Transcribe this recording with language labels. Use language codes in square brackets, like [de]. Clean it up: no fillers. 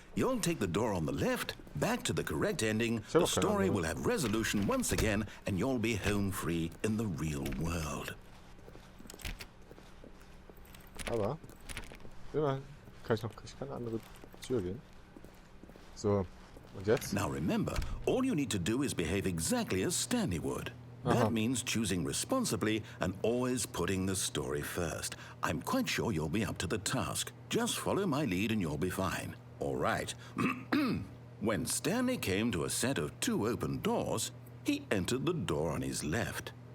[en] You'll take the door on the left, back to the correct ending. The story will have resolution once again, and you'll be home free in the real world. [de] Aber immerhin kann ich eine andere Tür gehen. So, und jetzt? [en] Now remember, all you need to do is behave exactly as Stanley would. That means choosing responsibly and always putting the story first. I'm quite sure you'll be up to the task. Just follow my lead and you'll be fine. All right. When Stanley came to a set of 2 open doors, he entered the door on his left.